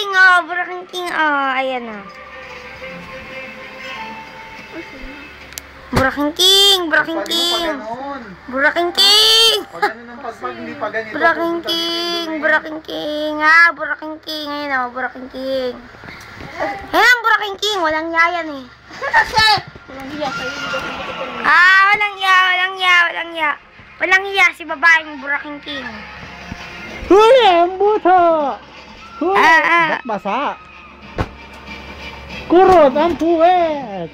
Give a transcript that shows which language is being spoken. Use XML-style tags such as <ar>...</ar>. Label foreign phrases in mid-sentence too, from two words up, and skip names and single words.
<tl>Oh, Buraking King. Oh, ayan oh. Buraking King! Buraking King! Buraking King! Buraking King! Buraking King! Ah, Buraking King! Ayan oh, Buraking King. Ayan, Buraking King! Walang yayan eh. Ah, walang ya. Walang iya si babaeng Buraking King. Huli ang buto! Huli! Ba't basa? Kurot ang puwet!</tl>